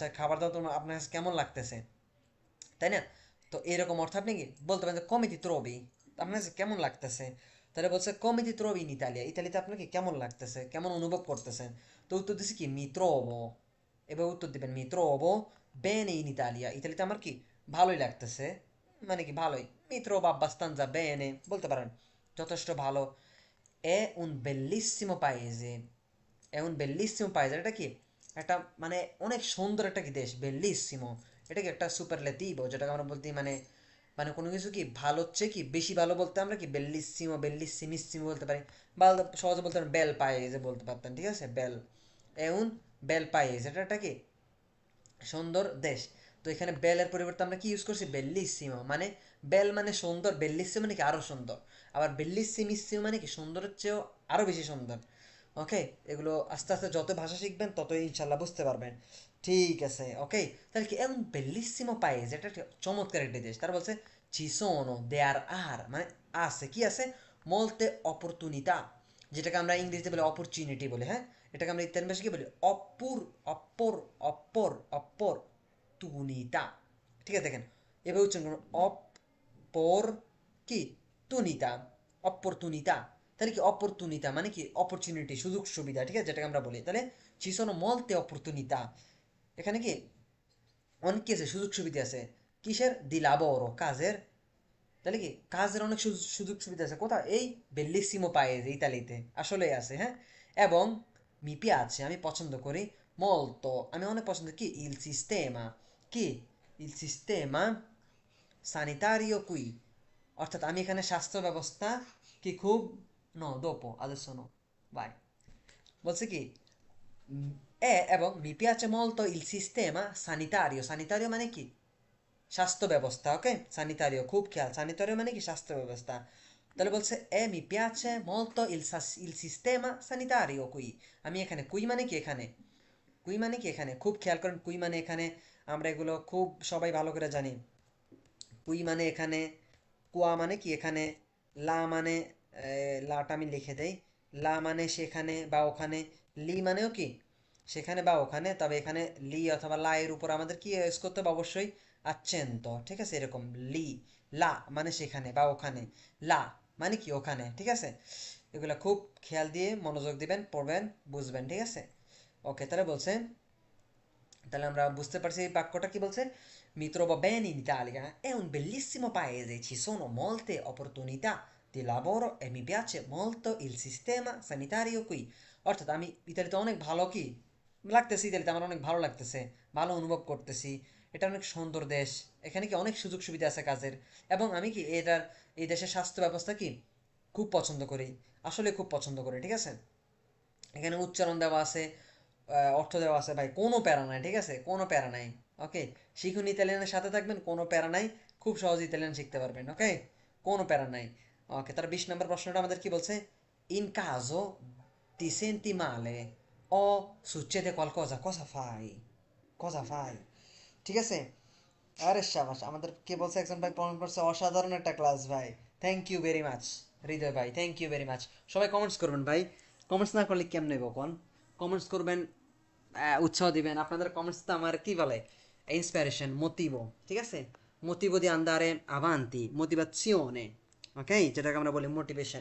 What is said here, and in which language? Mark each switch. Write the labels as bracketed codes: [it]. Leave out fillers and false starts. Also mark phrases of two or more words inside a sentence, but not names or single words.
[bn] খাবার দাবার তোমার আপনার কাছে কেমন লাগতেছে, তাই না, তো এরকম অর্থ আপনি কি বলতে পারেন যে [it] come ti trovi, [bn] আপনার কাছে কেমন লাগতেছে, তাহলে বলছে [it] come ti trovi in Italia, [bn] ইতালিতে আপনাকে কেমন লাগতেছে, কেমন অনুভব করতেছেন, তো উত্তর দিচ্ছে কি [it] mi trovo, [bn] এবার উত্তর দিবেন [it] mi trovo bene in Italia, [bn] ইতালিতে আমার কি ভালোই লাগতেছে, মানে কি ভালোই, [it] mi trovo abbastanza bene [bn] বলতে পারেন, যথেষ্ট ভালো। [it] è un bellissimo paese, è un bellissimo paese, [bn] এটা কি একটা মানে অনেক সুন্দর একটা কি দেশ, বেল্লিসিমো, এটা কি একটা সুপারলেটিভো, যেটাকে আমরা বলতে মানে মানে কোনো কিছু কি ভালো হচ্ছে কি বেশি ভালো বলতে আমরা কি [it] bellissimo bellissimissimo [bn] বলতে পারি, বা সহজে বলতে পারেন [it] bel paese [bn] বলতে পারতেন, ঠিক আছে, [it] bel è un bel paese, [bn] এটা একটা কি সুন্দর দেশ। তো এখানে বেলের পরিবর্তে আমরা কি ইউজ করছি বেল্লিসিমো, মানে বেল মানে সুন্দর, বেল্লিসিমো মানে কি আরো সুন্দর, আবার বেল্লিসিমিসিমো মানে কি সুন্দরের চেয়েও আরো বেশি সুন্দর, ওকে, এগুলো আস্তে আস্তে যত ভাষা শিখবেন ততই ইনশাল্লাহ বুঝতে পারবেন, ঠিক আছে, ওকে। তাহলে কি এমন [it] bellissimo paese, [bn] এটা একটা চমৎকার একটি দেশ, তারা বলছে [it] ci sono, [en] there are, [bn] মানে আছে কি আছে [it] molte opportunità, [bn] যেটাকে আমরা ইংরেজিতে বলি অপরচুনিটি বলি, হ্যাঁ, এটাকে আমরা ইতালিয়ান ভাষায় কি বলি, অপর অপর অপরচুনিতা। ঠিক আছে, দেখেন এবার উচ্চারণ করুন, অপর কি তুনিতা, অপরচুনিতা। তাহলে কি অপরচুনিতা মানে কি অপরচুনিটি, সুযোগ সুবিধা, ঠিক আছে, যেটাকে আমরা বলি। তাহলে [it] ci sono molte opportunità, [bn] এখানে কি অনেক কি আছে, সুযোগ সুবিধা আছে। কিসের? [it] di lavoro, [bn] কাজের। তাহলে কি কাজের অনেক সুযোগ সুবিধা আছে কোথায়? এই বেল্লিসিমো পায়েজে, ইতালিতে আসলেই আছে, হ্যাঁ। এবং [it] mi piace, [bn] আমি পছন্দ করি, মলতো আমি অনেক পছন্দ, কি [it] il sistema, [bn] কি [it] il sistema sanitario qui, [bn] অর্থাৎ আমি এখানে স্বাস্থ্য ব্যবস্থা কি খুব, [it] no dopo adesso no, vai, [bn] বলছে কি এবং [it] mi piace molto il sistema sanitario, [bn] sanitario মানে কি স্বাস্থ্য ব্যবস্থা, ওকে, sanitario খুব খেয়াল, sanitario মানে কি স্বাস্থ্য ব্যবস্থা। তাহলে বলছে [it] mi piace molto il sistema sanitario qui, [bn] আমি এখানে কুই মানে কি এখানে, কুই মানে কি এখানে, খুব খেয়াল করেন, কুই মানে এখানে, আমরা এগুলো খুব সবাই ভালো করে জানি। কুই মানে এখানে, কুয়া মানে কি এখানে, লা মানে লাটা আমি লিখে দেই, লা মানে সেখানে বা ওখানে, লি মানেও কি সেখানে বা ওখানে, তবে এখানে লি অথবা লা এর উপর আমাদের কি ইউজ করতে হবে অবশ্যই, আচ্ছেন্ত, ঠিক আছে, এরকম লি, লা মানে সেখানে বা ওখানে, লা মানে কি ওখানে, ঠিক আছে। এগুলা খুব খেয়াল দিয়ে মনোযোগ দিবেন, পড়বেন, বুঝবেন, ঠিক আছে। ওকে, তাহলে বলছে, তাহলে আমরা বুঝতে পারছি এই বাক্যটা কি বলছে, [it] mi trovo bene in Italia, è un bellissimo paese, ci sono molte opportunità di lavoro e mi piace molto il sistema sanitario qui, [bn] অর্থাৎ আমি ইতালিতে অনেক ভালো কি লাগতেছে, ইতালিতে আমার অনেক ভালো লাগতেছে, ভালো অনুভব করতেছি, এটা অনেক সুন্দর দেশ, এখানে কি অনেক সুযোগ সুবিধা আছে কাজের, এবং আমি কি এটার এই দেশের স্বাস্থ্য ব্যবস্থা কি খুব পছন্দ করি, আসলে খুব পছন্দ করি, ঠিক আছে। এখানে উচ্চারণ দেওয়া আছে, অর্থ দেওয়া আছে, ভাই কোনো প্যারা নাই, ঠিক আছে, কোনো প্যারা নাই। ওকে, শিখুন ইতালিয়ানের সাথে থাকবেন, কোনো প্যারা নাই, খুব সহজ ইতালিয়ান শিখতে পারবেন, ওকে, কোনো প্যারা নাই। ওকে, তার 20 নম্বর প্রশ্নটা আমাদের কি বলছে, [it] in caso ti senti male o succede qualcosa, cosa fai, cosa fai, [bn] ঠিক আছে। আরে সাবাস, আমাদের কে বলছে, একজন ভাই কমেন্ট করছে, অসাধারণ একটা ক্লাস ভাই, [en] thank you very much, [bn] হৃদয় ভাই, [en] thank you very much. [bn] সবাই কমেন্টস করবেন ভাই, কমেন্টস না করলে কেমনে কোন, কমেন্টস করবেন, উৎসাহ দিবেন, আপনাদের কমেন্টস তো আমার কি বলে ইন্সপিরেশন, মোটিভো, ঠিক আছে, [it] motivo di andare avanti, [bn] মোটিভেশনে, ওকে, যেটাকে আমরা বলি মোটিভেশন।